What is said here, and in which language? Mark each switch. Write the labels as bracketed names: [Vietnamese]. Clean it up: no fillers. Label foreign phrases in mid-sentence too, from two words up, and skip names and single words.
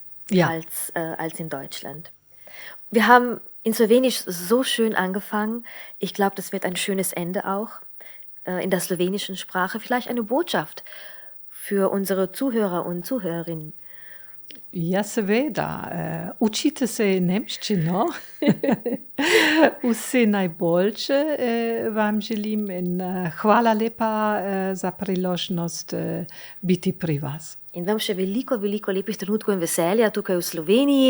[German] Ja. als in Deutschland. Wir haben in Slowenisch so schön angefangen. Ich glaube, das wird ein schönes Ende auch in der slowenischen Sprache. Vielleicht eine Botschaft für unsere Zuhörer und Zuhörerinnen. Ja, [Slovenian] seveda. Učite se nemščino. Vse najboljše vam želim in hvala lepa za priložnost biti pri vas. In vam še veliko, veliko lepih trenutkov in veselja tukaj v Sloveniji.